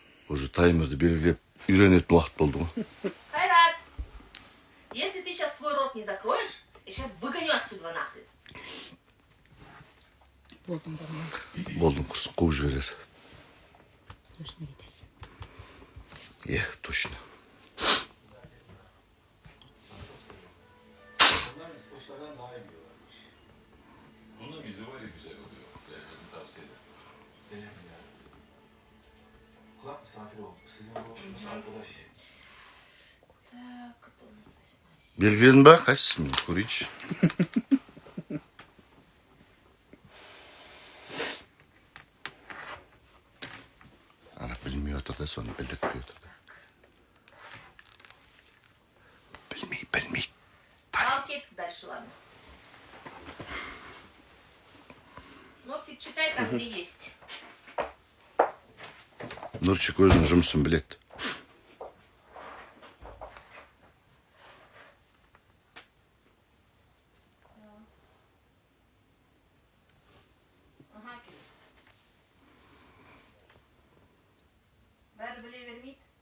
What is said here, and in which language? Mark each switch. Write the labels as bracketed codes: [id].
[kk] Уже таймерді белгілеп үйренетін уақыт болды ғой. [ru] Хайрат, если ты сейчас свой рот не закроешь, я сейчас выгоню отсюда нахрен. [kk] Болдым, құрсын, қуып жіберер. Точно кетесің. [ru] Точно. Так, кто у нас 8? [kk] Белгілендің ба? Қайсысы мен көрейінші. Ана білмей отыр да, соны білдіртпей отыр да. Білмей. [ru] А, окей, дальше, ладно. Носик, читай там, где есть. [kk] Нұрчик өзінің жұмысын біледі. Ага, бәрі біле бермейді.